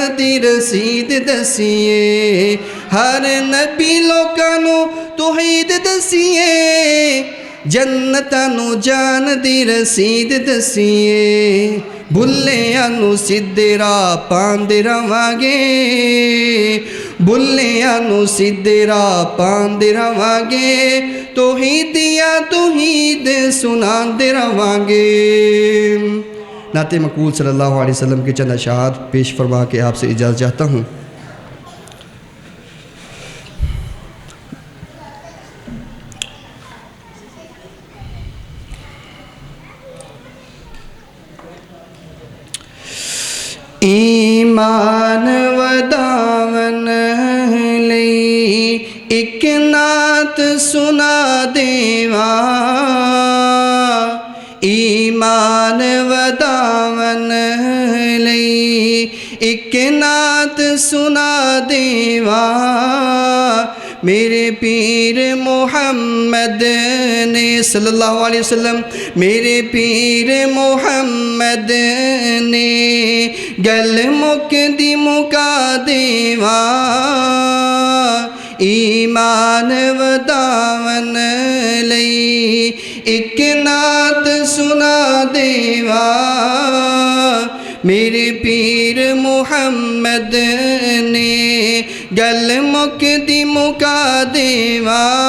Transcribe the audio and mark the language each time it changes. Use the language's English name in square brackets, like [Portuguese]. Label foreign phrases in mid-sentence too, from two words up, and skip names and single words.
[Punjabi] ਦੀ ਰਸੀਦ ਦੱਸੀਏ ਹਰ ਨਬੀ ਲੋਕਾਂ ਨੂੰ ਤੌਹੀਦ ਦੱਸੀਏ ਜੰਨਤਾਂ ਨੂੰ ਜਾਨ ਦੀ ਰਸੀਦ ਦੱਸੀਏ ਬੁੱਲਿਆਂ ਨੂੰ ਸਿੱਧੇ ਰਾਹ ਪਾਂਦੇ ਰਵਾਂਗੇ ਬੁੱਲਿਆਂ ਨੂੰ ਸਿੱਧੇ ਰਾਹ ਪਾਂਦੇ ਰਵਾਂਗੇ ਤੌਹੀਦੀਆ ਤੌਹੀਦ ਸੁਣਾਂਦੇ ਰਵਾਂਗੇ। [Urdu] نعتِ مقبول [Arabic] صلى الله عليه وسلم [Urdu] کے چند اشعار پیش فرما کے آپ سے اجازت چاہتا ہوں. [Punjabi] ਈਮਾਨ ਵਦਾਵਨ ਲਈ ਇਕ ਨਾਤ ਸੁਣਾ ਦੇਵਾ ਈਮਾਨ ਵਦਾਵਨ ਲਈ ਇਕ ਨਾਤ ਸੁਣਾ ਦੇਵਾ ਮੇਰੇ ਪੀਰ ਮੋਹੰਮਦ ਨੇ [Arabic] صلى الله عليه وسلم [Punjabi] ਮੇਰੇ ਪੀਰ ਮੋਹੰਮਦ ਨੇ ਗੱਲ ਮੁਕਦੀ ਮੁਕਾ ਦੇਵਾ ਈਮਾਨ ਵਦਾਵਨ ਲਈ ਇਕ ਨਾਤ ਸੁਣਾ ਦੇਵਾ ਮੇਰੇ ਪੀਰ ਮੋਹੰਮਦ ਨੇ ਗੱਲ ਮੁਕਦੀ ਮੁਕਾ ਦੇਵਾ